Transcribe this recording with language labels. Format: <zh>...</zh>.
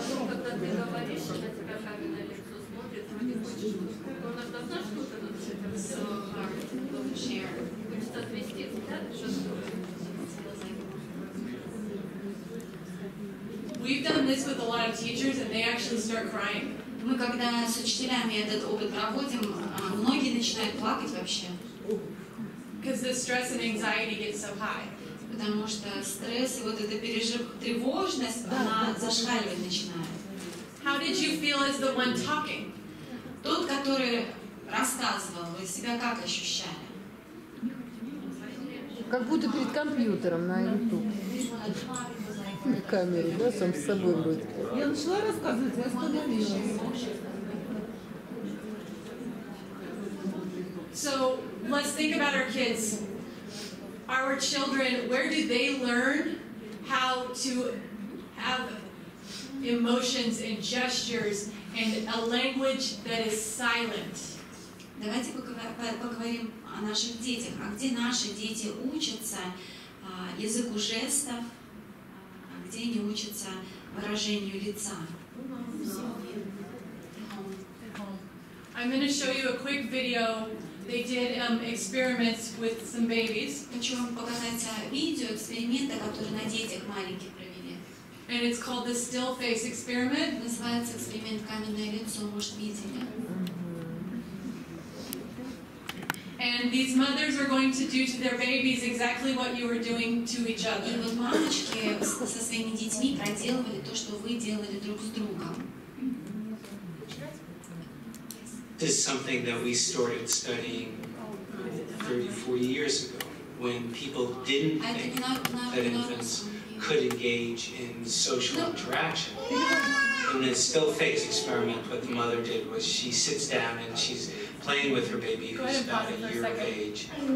<ru>Когда ты говоришь, на тебя каменное лицо смотрит, и не хочешь. Он иногда что-то хочет отвести взгляд, что-то.</ru> <en>We've done this with a lot of teachers, and they actually start crying.</en> <ru>Мы когда с учителями этот опыт проводим, многие начинают плакать вообще.</ru> <en>Because the stress and anxiety gets so high.</en> <ru>Потому что стресс и вот эта тревожность, она зашкаливать начинает.</ru> <en>How did you feel as the one talking?</en> <ru>Тот, который рассказывал, вы себя как ощущали? Как будто перед компьютером на YouTube. На камере, да, сам с собой вроде. Я начала рассказывать и остановилась.</ru> <en>So let's think about our kids. Our children, where do they learn how to have emotions and gestures and a language that is silent?</en> <ru>Давайте поговорим о наших детях. А где наши дети учатся языку жестов, где они учатся выражению лица?</ru> <en>I'm going to show you a quick video. They did experiments with some babies.</en> <ru>Хочу вам показать видео эксперимента, который на детях маленьких провели.</ru> <en>And it's called the still face experiment.</en> <ru>Называется эксперимент каменное лицо, может, видели.</ru> <en>And these mothers are going to do to their babies exactly what you were doing to each other.</en> <ru>И вот мамочки со своими детьми проделывали то, что вы делали друг с другом.</ru> <en>This is something that we started studying 30, 40 years ago, when people didn't think that infants could engage in social interaction. And the still face experiment, what the mother did was she sits down and she's playing with her baby who's about a year of age.</en>